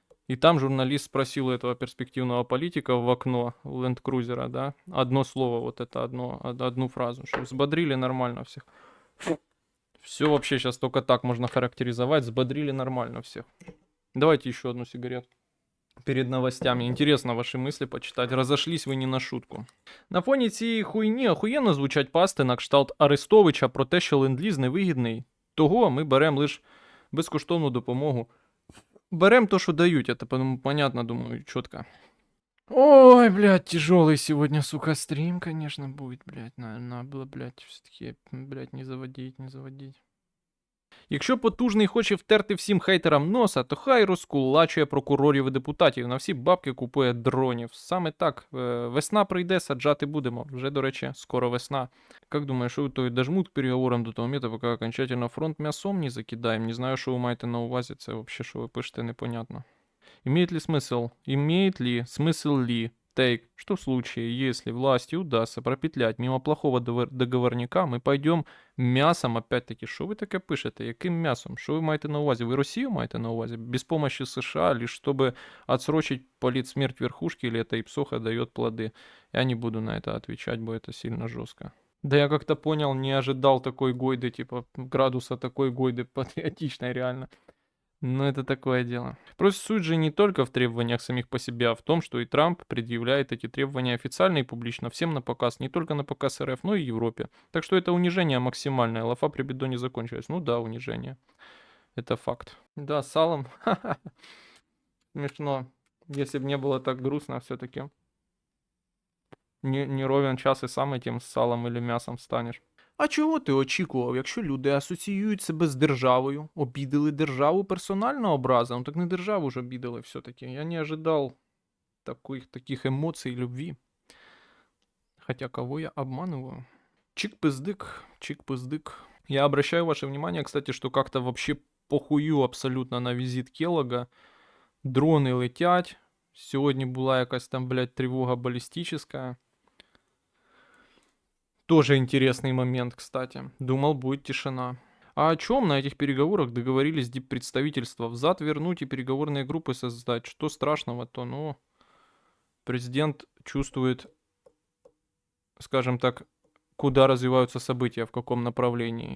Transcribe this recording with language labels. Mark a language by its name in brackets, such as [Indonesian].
[Russian] И там журналист спросил у этого перспективного политика в окно ленд-крузера, да, одно слово, вот это одну фразу, что взбодрили нормально всех. Все вообще сейчас только так можно характеризовать, взбодрили нормально всех. Давайте еще одну сигаретку перед новостями. Интересно ваши мысли почитать. Разошлись ви не на шутку. [Ukrainian] На фоні цієї хуйні охуєнно звучать пасти на кшталт Арестовича про те, що ленд-ліз невигідний. Того ми беремо лише безкоштовну допомогу. Берем то, що дають, [Russian] это понятно, [Ukrainian] думаю, чітко. [Russian] Ой, блядь, тяжелый сегодня, сука, стрим, конечно, будет, блядь. Надо было, блядь, все-таки, блядь, не заводить. [Ukrainian] Якщо потужний хоче втерти всім хейтерам носа, то хай розкулачує прокурорів і депутатів, на всі бабки купує дронів. Саме так, весна прийде, саджати будемо. Вже, до речі, скоро весна. Как думаєш, що то й дожмуть к переговорам до того моменту, поки окончательно фронт м'ясом не закидаємо? Не знаю, що ви маєте на увазі, це взагалі, що ви пишете, непонятно. [Russian] Имеет ли смысл тейк, что в случае, если власти удастся пропетлять мимо плохого договорника, мы пойдем мясом, опять-таки, что вы таке пишете, [Ukrainian] яким мясом, [Russian] что вы маєте на увазі, вы Россию маєте на увазі, без помощи США, лишь чтобы отсрочить политсмерть верхушки, или эта ипсоха дает плоды. Я не буду на это отвечать, бо это сильно жестко. Да я как-то понял, не ожидал такой гойды, типа градуса такой гойды патриотичной реально. Ну, это такое дело. Просто суть же не только в требованиях самих по себе, а в том, что и Трамп предъявляет эти требования официально и публично всем на показ, не только на показ РФ, но и Европе. Так что это унижение максимальное. Лафа при бедо не закончилась. Ну да, унижение. Это факт. Да, с салом. Смешно. Если бы не было так грустно, все-таки не ровен час і сам этим салом или м'ясом станеш. [Ukrainian] А чого ти очікував, якщо люди асоціюють себе з державою, обідали державу персонально образом, так не державу ж обідали все-таки. [Russian] Я не ожидал таких эмоций и любви. Хотя кого я обманываю? Чик-пыздык, чик-пыздык. Я обращаю ваше внимание, кстати, что как-то вообще похую абсолютно на визит Келлога. [Ukrainian] Дрони летять. Сьогодні була якась там, блядь, тривога баллистическая. [Russian] Тоже интересный момент, кстати. Думал, будет тишина. А о чем на этих переговорах договорились диппредставительства? Взад вернуть и переговорные группы создать. Что страшного-то? Ну, президент чувствует, скажем так, куда развиваются события, в каком направлении.